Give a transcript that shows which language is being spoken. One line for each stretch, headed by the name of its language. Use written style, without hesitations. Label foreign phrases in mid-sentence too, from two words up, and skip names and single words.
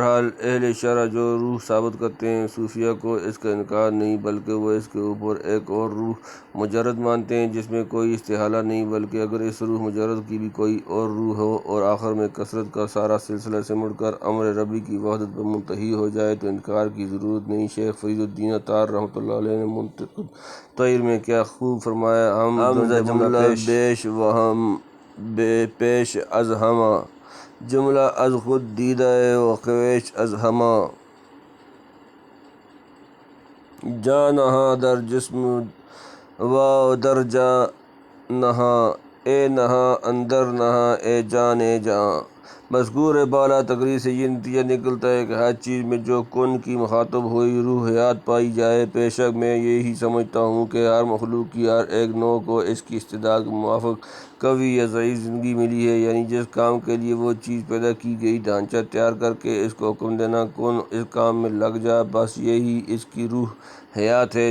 Urdu: بہرحال اہل اہل شرع جو روح ثابت کرتے ہیں، صوفیہ کو اس کا انکار نہیں بلکہ وہ اس کے اوپر ایک اور روح مجرد مانتے ہیں جس میں کوئی استحالہ نہیں، بلکہ اگر اس روح مجرد کی بھی کوئی اور روح ہو اور آخر میں کثرت کا سارا سلسلہ سمٹ کر امر ربی کی وحدت پر منتہی ہو جائے تو انکار کی ضرورت نہیں۔ شیخ فرید الدین عطار رحمۃ اللہ علیہ نے منتخب طیر میں کیا خوب فرمایا،
Persian: ہم جملہ بیش وہم پیش از ہمہ، جملہ از خود دیدہ و خویش از ہمہ، جاں نہاں در جسم و در جاں نہاں، اے نہاں اندر نہاں، اے جان اے جاں۔
Urdu: مذکور بالا تقریر سے یہ نتیجہ نکلتا ہے کہ ہر چیز میں جو کن کی مخاطب ہوئی روح حیات پائی جائے۔ بے شک میں یہی سمجھتا ہوں کہ ہر مخلوق کی ہر ایک نوع کو اس کی استعداد کے موافق قوی یا ضعیف زندگی ملی ہے، یعنی جس کام کے لیے وہ چیز پیدا کی گئی ڈھانچہ تیار کر کے اس کو حکم دینا کن اس کام میں لگ جا، بس یہی اس کی روح حیات ہے۔